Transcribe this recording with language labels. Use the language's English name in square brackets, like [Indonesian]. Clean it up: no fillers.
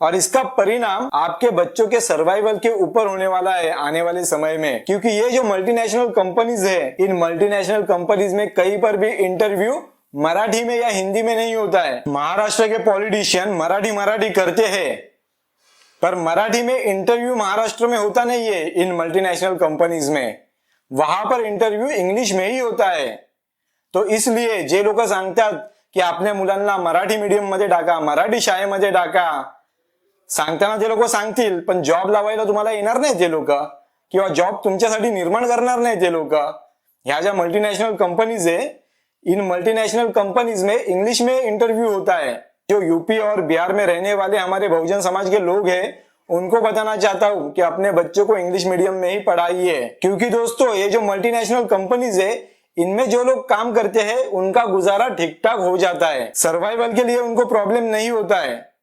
[Hindi] और इसका परिणाम आपके बच्चों के सर्वाइवल के ऊपर होने वाला है आने वाले समय में, क्योंकि ये जो मल्टीनेशनल कंपनीज है, इन मल्टीनेशनल कंपनीज में कहीं पर भी इंटरव्यू मराठी में या हिंदी में नहीं होता है। महाराष्ट्र के पॉलिटिशियन मराठी करते हैं, पर मराठी में इंटरव्यू महाराष्ट्र में होता नहीं है। इन मल्टीनेशनल कंपनीज में वहां पर इंटरव्यू इंग्लिश में ही होता है। [Marathi] तो इसलिए जे लोक सांगतात की आपल्या मुलांना मराठी मीडियम मध्ये टाका, मराठी शाळेमध्ये टाका, सांगताना जे लोक सांगतील, पण जॉब लावायला तुम्हाला येणार नाही ते लोक, किंवा जॉब तुमच्यासाठी निर्माण करणार नाही ते लोक। ह्या ज्या [Hindi] मल्टीनेशनल कंपनीज है, इन मल्टीनेशनल कंपनीज में इंग्लिश में इंटरव्यू होता है। जो यूपी और बिहार में रहने वाले हमारे बहुजन समाज के लोग हैं, उनको बताना चाहता हूँ कि अपने बच्चों को इंग्लिश मीडियम में ही पढ़ाइए, क्योंकि दोस्तों ये जो मल्टीनेशनल कंपनीज है, इनमें जो लोग काम करते हैं उनका गुजारा ठीक ठाक हो जाता है, सर्वाइवल के लिए उनको प्रॉब्लम नहीं होता है।